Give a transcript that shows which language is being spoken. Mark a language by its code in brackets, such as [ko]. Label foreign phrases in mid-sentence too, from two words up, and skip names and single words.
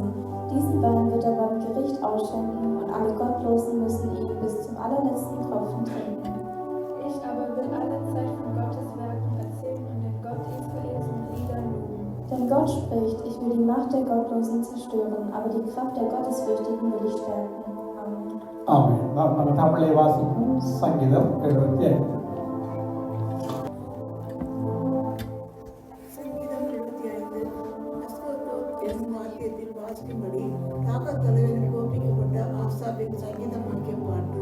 [de] Diesen Wein wird er beim Gericht ausschenken und alle Gottlosen müssen ihn bis zum allerletzten Tropfen trinken. Ich aber will alle Zeit von Gottes Werken erzählen und den Gott Israels mit Liedern loben. Denn Gott spricht, ich will die Macht der Gottlosen zerstören, aber die Kraft der Gottesfürchtigen will ich stärken. Amen. [ta] ஆமென். நம்ம தமிழை வாசிப்போம். சங்கீதம் 75. சங்கீதம் 75 அஸ்கோலோத் என்னும் வாக்கியத்தில் வாசிக்கும்படி தாக்கத் தலைவரில் கோபிக்கப்பட்ட ஆசாபின் சங்கீதமாக்கிய பாட்டு.